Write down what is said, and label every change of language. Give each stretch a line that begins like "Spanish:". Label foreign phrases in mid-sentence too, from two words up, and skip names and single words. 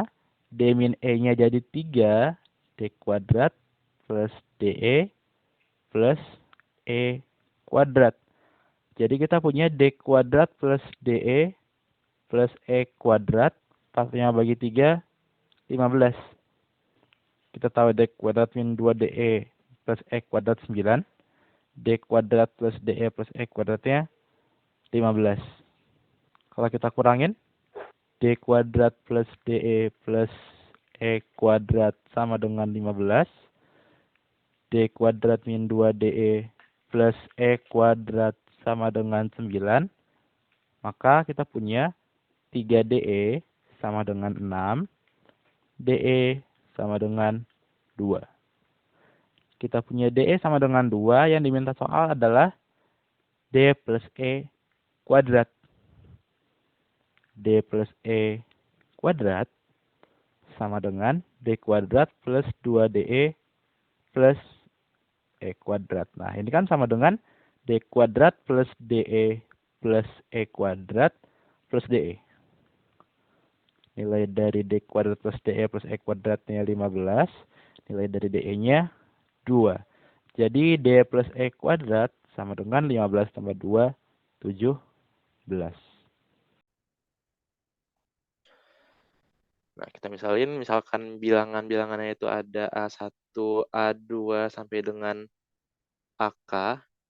Indonesian: D min E-nya jadi 3 D kuadrat plus DE plus E kuadrat. Jadi kita punya D kuadrat plus DE plus E kuadrat. Pasnya bagi 3, 15. Kita tahu D kuadrat min 2DE plus E kuadrat 9. D kuadrat plus DE plus E kuadratnya 15. Kalau kita kurangin, D kuadrat plus DE plus E kuadrat sama dengan 15. D kuadrat min 2DE plus E kuadrat sama dengan 9. Maka kita punya 3DE sama dengan 6. DE sama dengan 2. Kita punya DE sama dengan 2, yang diminta soal adalah D plus E kuadrat. D plus E kuadrat sama dengan D kuadrat plus 2DE plus E kuadrat. Nah, ini kan sama dengan D kuadrat plus DE plus E kuadrat plus DE. Nilai dari D kuadrat plus DE plus E kuadratnya 15. Nilai dari DE-nya 2. Jadi D plus E kuadrat sama dengan 15 tambah 2, 17. Nah, kita misalkan bilangan-bilangannya itu ada A1, A2 sampai dengan AK.